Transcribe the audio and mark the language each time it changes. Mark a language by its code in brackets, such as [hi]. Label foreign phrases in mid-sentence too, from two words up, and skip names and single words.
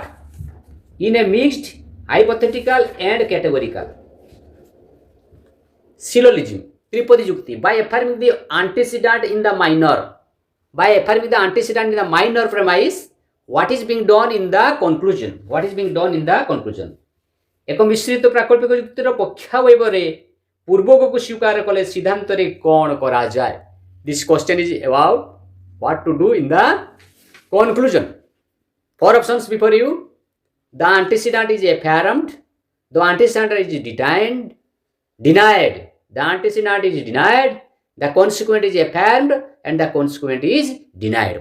[en] In a mixed hypothetical and categorical syllogism, [or] ତ୍ରିପଦୀ ଯୁକ୍ତି, [en] by affirming the antecedent in the minor. By affirming the antecedent in the minor premise, what is being done in the conclusion? What is being done in the conclusion? [or] ଏକ ମିଶ୍ରିତ ପ୍ରାକଳ୍ପିକ ଯୁକ୍ତିର ପକ୍ଷାବୟବରେ ପୂର୍ବକକୁ ସ୍ୱୀକାର କଲେ ସିଦ୍ଧାନ୍ତରେ କ'ଣ କରାଯାଏ? [en] This question is about what to do in the conclusion. Four options before you. The antecedent is affirmed. The antecedent is denied. The antecedent is denied. The consequent is affirmed, and the consequent is denied.